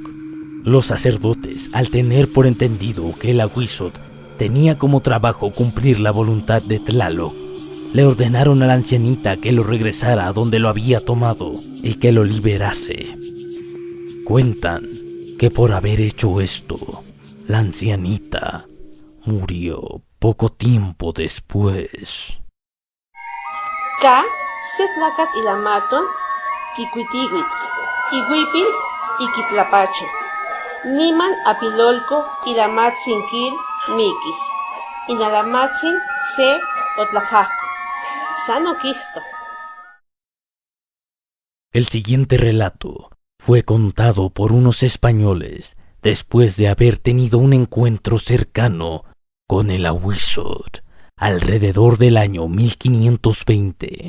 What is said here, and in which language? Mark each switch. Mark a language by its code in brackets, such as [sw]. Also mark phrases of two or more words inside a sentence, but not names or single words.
[es] Los sacerdotes, al tener por entendido que el Ahuizotl tenía como trabajo cumplir la voluntad de Tlaloc, le ordenaron a la ancianita que lo regresara a donde lo había tomado y que lo liberase. Cuentan que por haber hecho esto, la ancianita murió poco tiempo después. [nah] Ka setlacat ilamaton kikuitiwitz, ihuipil ikitlapacho, niman apilolco ilamatzin mikis, inalamatzin se otlajajco, sano quijto. [es] El siguiente relato fue contado por unos españoles después de haber tenido un encuentro cercano con el Ahuizotl alrededor del año 1520.